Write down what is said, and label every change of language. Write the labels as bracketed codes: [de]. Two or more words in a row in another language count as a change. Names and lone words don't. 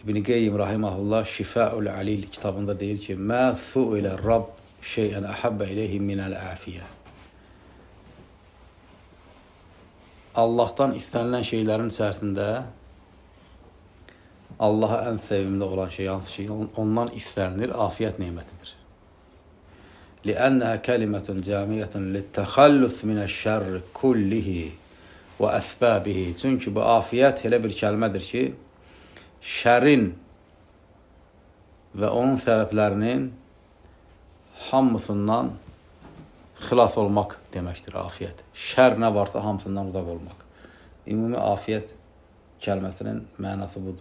[az] İbn-i Qeyyim rahiməhullah Şifəul Alil kitabında deyir ki, [ar] ما سئل الرب شيئا أحب إليه من العافية. [az] Allahdan istənilən şeylərin içərisində Allaha ən sevimli olan şey, hansı şey ondan istənilir, afiyyət nemətidir. [ar] لأنها كلمة جامعة للتخلص من الشر كله وأسبابه. [az] Çünki bu afiyyət elə bir kəlmədir ki, şərin və onun səbəblərinin hamısından xilas olmaq deməkdir afiyyət. Şər nə varsa hamısından uzaq olmaq. Ümumi afiyyət kəlməsinin mənası budur.